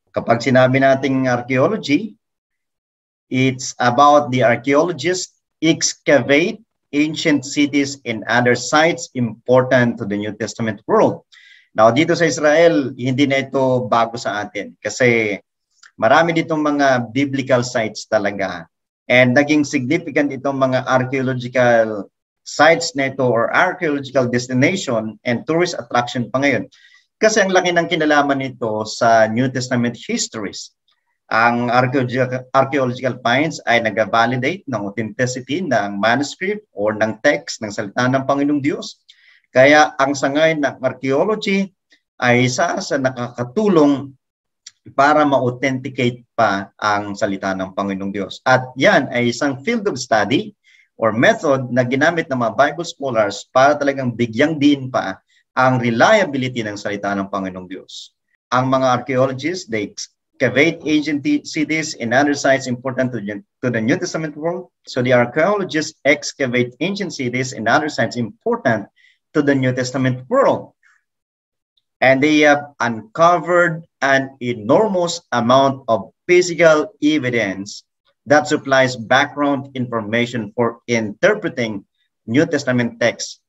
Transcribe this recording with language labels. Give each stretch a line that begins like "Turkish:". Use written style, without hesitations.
Filipino: Kapag sinabi nating
English: archaeology, it's about the archaeologists excavate ancient cities and other sites important to the New Testament world.
Filipino: Now, dito sa Israel, hindi na ito bago sa atin kasi marami ditong mga biblical sites talaga.
English: And naging significant itong mga archaeological sites
Filipino: na ito
English: or archaeological destination and tourist attraction
Filipino: pa ngayon. Kasi ang laki ng kinalaman nito sa New Testament histories. Ang archaeological finds ay nag-validate ng authenticity ng manuscript or ng text ng salita ng Panginoong Diyos. Kaya ang sangay ng archaeology ay isa sa nakakatulong para ma-authenticate pa ang salita ng Panginoong Diyos. At yan ay isang
English: field of study or method
Filipino: na ginamit ng mga Bible scholars para talagang bigyang din pa ang reliability ng salita ng Panginoong Diyos. Ang mga
English: archaeologists, they excavate ancient cities and other sites important to the New Testament world. So the archaeologists excavate ancient cities and other sites important to the New Testament world. And they have uncovered an enormous amount of physical evidence that supplies background information for interpreting New Testament texts.